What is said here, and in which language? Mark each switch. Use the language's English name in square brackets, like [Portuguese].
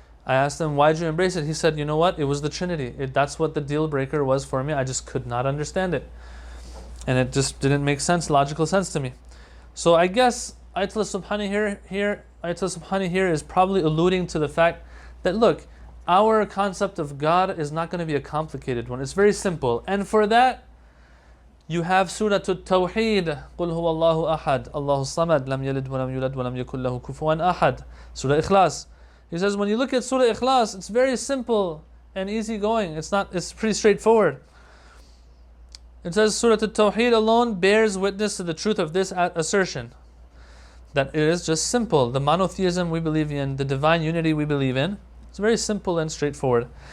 [English] I asked him, why did you embrace it? He said, you know what? It was the Trinity. That's what the deal breaker was for me. I just could not understand it. And it just didn't make logical sense to me. So I guess Ayatollah Subhani here is probably alluding to the fact that, look, our concept of God is not going to be a complicated one. It's very simple. And for that, you have Surah At-Tawheed, [Arabic] قُلْ هُوَ اللَّهُ أَحَدٌ اللَّهُ الصَّمَدُ لَمْ يَلِدْ وَلَمْ يُولَدْ وَلَمْ يَكُنْ لَهُ كُفُوًا أَحَدٌ. [English] Surah Ikhlas. He says when you look at Surah Ikhlas, it's very simple and easygoing. It's pretty straightforward. It says Surah At-Tawheed alone bears witness to the truth of this assertion, that it is just simple. The monotheism we believe in, the divine unity we believe in, it's very simple and straightforward.